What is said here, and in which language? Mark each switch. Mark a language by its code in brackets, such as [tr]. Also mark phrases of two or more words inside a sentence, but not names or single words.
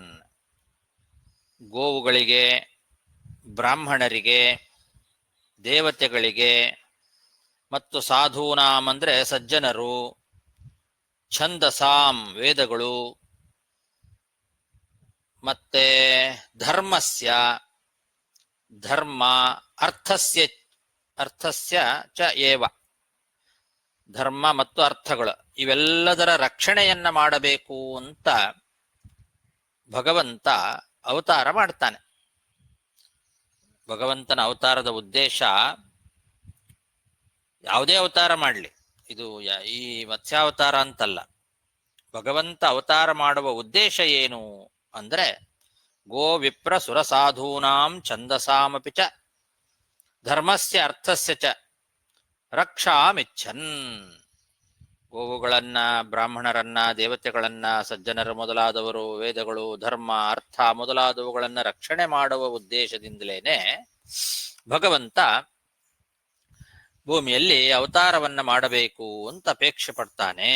[kn] ಗೋವುಗಳಿಗೆ, ಬ್ರಾಹ್ಮಣರಿಗೆ, ದೇವತೆಗಳಿಗೆ ಮತ್ತು ಸಾಧೂನಾಂ ಅಂದರೆ ಸಜ್ಜನರು, ಛಂದಸಾಂ ವೇದಗಳು, ಮತ್ತೆ ಧರ್ಮಸ್ಯ ಧರ್ಮ, [sa] ಅರ್ಥಸ್ಯ ಚ ಏವ [kn] ಧರ್ಮ ಮತ್ತು ಅರ್ಥಗಳು ಇವೆಲ್ಲದರ ರಕ್ಷಣೆಯನ್ನ ಮಾಡಬೇಕು ಅಂತ ಭಗವಂತ ಅವತಾರ ಮಾಡ್ತಾನೆ. ಭಗವಂತನ ಅವತಾರದ ಉದ್ದೇಶ, ಯಾವುದೇ ಅವತಾರ ಮಾಡಲಿ, ಇದು ಈ ಮತ್ಸ್ಯಾವತಾರ ಅಂತಲ್ಲ, ಭಗವಂತ ಅವತಾರ ಮಾಡುವ ಉದ್ದೇಶ ಏನು ಅಂದ್ರೆ [sa] ಗೋ ವಿಪ್ರ ಸುರ ಸಾಧೂನಾಂ ಛಂದಸಾಮಪಿ ಚ ಧರ್ಮಸ್ಯ ಅರ್ಥಸ್ಯ ಚ ರಕ್ಷಾಮಿಚ್ಛನ್. [kn] ಗೋವುಗಳನ್ನ, ಬ್ರಾಹ್ಮಣರನ್ನ, ದೇವತೆಗಳನ್ನ, ಸಜ್ಜನರು ಮೊದಲಾದವರು, ವೇದಗಳು, ಧರ್ಮ, ಅರ್ಥ ಮೊದಲಾದವುಗಳನ್ನ ರಕ್ಷಣೆ ಮಾಡುವ ಉದ್ದೇಶದಿಂದಲೇನೆ ಭಗವಂತ ಭೂಮಿಯಲ್ಲಿ ಅವತಾರವನ್ನ ಮಾಡಬೇಕು ಅಂತ ಅಪೇಕ್ಷೆ ಪಡ್ತಾನೆ.